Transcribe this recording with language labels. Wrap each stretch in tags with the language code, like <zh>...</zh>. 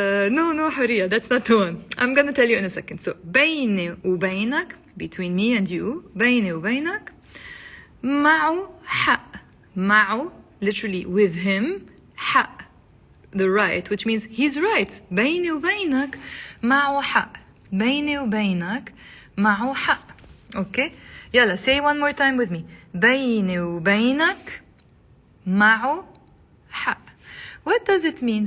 <en>No, حرية, that's not the one. I'm gonna tell you in a second. So,</en> <ar>بيني وبينك,</ar> <en>between me and you,</en> <ar>بيني وبينك, معه حق.</ar> <en>معه, literally with him, حق, the right, which means he's right.</en> <ar>بيني وبينك معه حق. بيني وبينك معه حق.</ar> <en>Okay?</en> <ar>يلا,</ar> <en>say one more time with me.</en> <ar>بيني وبينك معه حق.</ar> <en>What does it mean?</en>